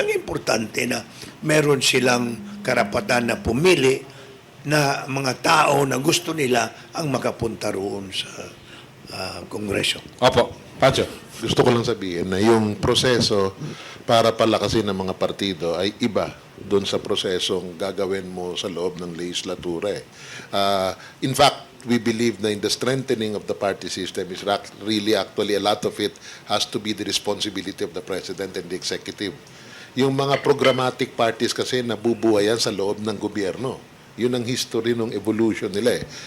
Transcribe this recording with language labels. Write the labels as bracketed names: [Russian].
[Filipino] Ang importante na meron silang karapatan na pumili na mga tao na gusto nila ang makapunta roon sa Kongreso. Opo, Pancho. Gusto ko lang sabihin na yung proseso para palakasin ng mga partido ay iba doon sa prosesong gagawin mo sa loob ng legislatura. [English] In fact, we believe na in the strengthening of the party system is really actually a lot of it has to be the responsibility of the President and the Executive. [Filipino] Yung mga programmatic parties kasi nabubuhayan sa loob ng gobyerno. Yun ang history ng evolution nila eh.